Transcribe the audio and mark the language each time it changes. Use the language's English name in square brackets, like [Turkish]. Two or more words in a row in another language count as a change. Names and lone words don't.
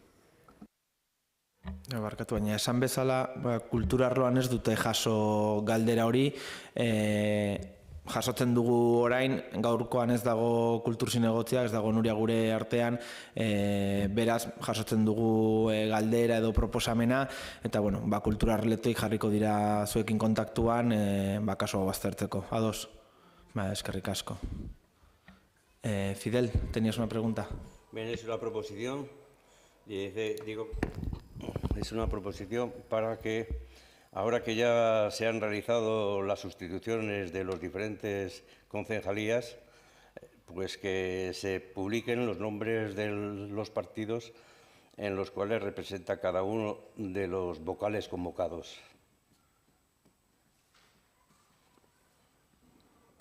[Basque] Barkatu, baina esan bezala, kultura arloan ez dute jaso galdera hori, jasotzen dugu orain, gaurkoan ez dago kultur zinegotzia, ez dago Nuria gure artean, beraz jasotzen dugu galdera edo proposamena, eta kultura arletoik jarriko dira zuekin kontaktuan, kaso baztertzeko. Ados? Eskerrik asko. [Spanish] Fidel, ¿tenías una pregunta? Bien, es una proposición, es una proposición para que, ahora que ya se han realizado las sustituciones de los diferentes concejalías, pues que se publiquen los nombres de los partidos en los cuales representa cada uno de los vocales convocados.